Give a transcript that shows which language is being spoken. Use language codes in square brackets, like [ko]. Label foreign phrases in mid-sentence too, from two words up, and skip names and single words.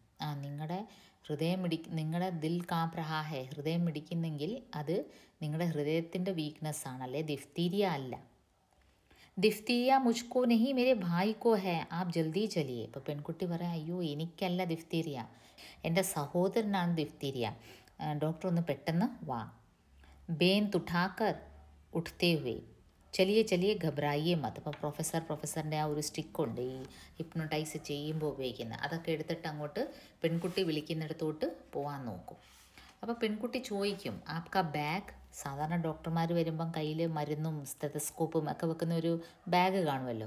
[ml] നിങ്ങളുടെ [hi] दिल कांप रहा है, [ml] ഹൃദയം മിടിക്കുന്നെങ്കിൽ അത് നിങ്ങളുടെ ഹൃദയത്തിൻ്റെ വീക്ക്നെസ്സാണ്, അല്ലേ ദിഫ്തീരിയ അല്ല. [hi] डिफ्थीरिया मुझको नहीं मेरे भाई को है, आप जल्दी चलिए. [ml] ഇപ്പോൾ പെൺകുട്ടി പറയാം, അയ്യോ എനിക്കല്ല ദിഫ്തീരിയ, എൻ്റെ സഹോദരനാണ് ദിഫ്തീരിയ, ഡോക്ടർ ഒന്ന് പെട്ടെന്ന് വാ. [hi] बेंत उठाकर उठते हुए चलिए चलिए घबराइए मत. [ml] അപ്പോൾ പ്രൊഫസറിൻ്റെ ആ ഒരു സ്റ്റിക്കുണ്ട്, ഈ ഹിപ്നോട്ടൈസ് ചെയ്യുമ്പോൾ ഉപയോഗിക്കുന്നത്, അതൊക്കെ എടുത്തിട്ട് അങ്ങോട്ട് പെൺകുട്ടി വിളിക്കുന്നിടത്തോട്ട് പോകാൻ നോക്കും. അപ്പോൾ പെൺകുട്ടി ചോദിക്കും, [hi] आपका बैग. [ml] സാധാരണ ഡോക്ടർമാർ വരുമ്പം കയ്യിൽ മരുന്നും സ്റ്റെതസ്കോപ്പും ഒക്കെ വെക്കുന്ന ഒരു ബാഗ് കാണുമല്ലോ.